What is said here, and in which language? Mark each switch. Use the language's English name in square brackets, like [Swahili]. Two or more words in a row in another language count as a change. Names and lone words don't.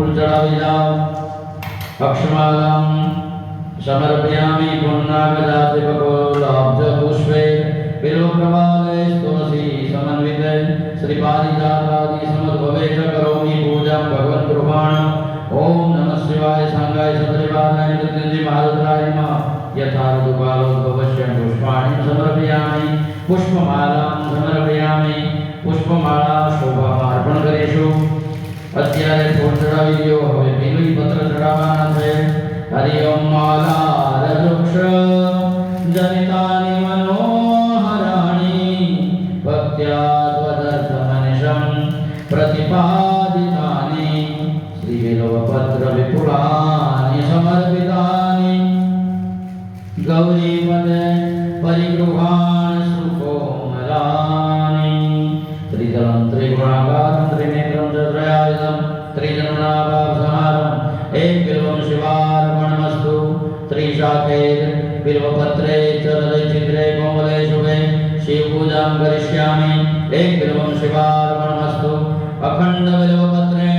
[Gujarati] ચઢાવી જાઓ [Sanskrit] अक्षमालां समर्पयामि पुण्णागजातिपकोलाब्जपुष्पे बिल्वप्रवाले तुलसी समन्विते श्रीपारिजातादि समुद्भवे च करोमि पूजां भगवन्कृपाण ओम नमः शिवाय सांगाय सपरिवाराय मृत्युंजय महारुद्राय नमः यथा ऋतुकालोद्भवस्य पुष्पाणि समर्पयामि पुष्पमालां समर्पयामि पुष्पमाला शोभामार्पण [Gujarati] કરીશું અત્યારે ફૂલ ચડાવી દો હવે બીલુઈ પત્ર ચડાવવાના છે [Sanskrit] हरि ओम माला वृक्ष जनितानी मनोहराणी भक्त्या त्वदर्थमनिशं प्रतिपादितानि श्रीबिल्वपत्र विपुलानि समर्पितानि गौरीपदे परिगृहाणि सुकोमलानि त्रिदलं त्रिगुणाकारं त्रिनेत्रं चतुर्यायुधं त्रिजन्मनाभावसंहारं एक बिल्वं शिवार्पणमस्तु त्रिशाखेर बिल्वपत्रे चरले चित्रे कोमले शुभे शिवपूजां करिष्यामि एक बिल्वं शिवार्पणमस्तु अखंड बिल्वपत्रेण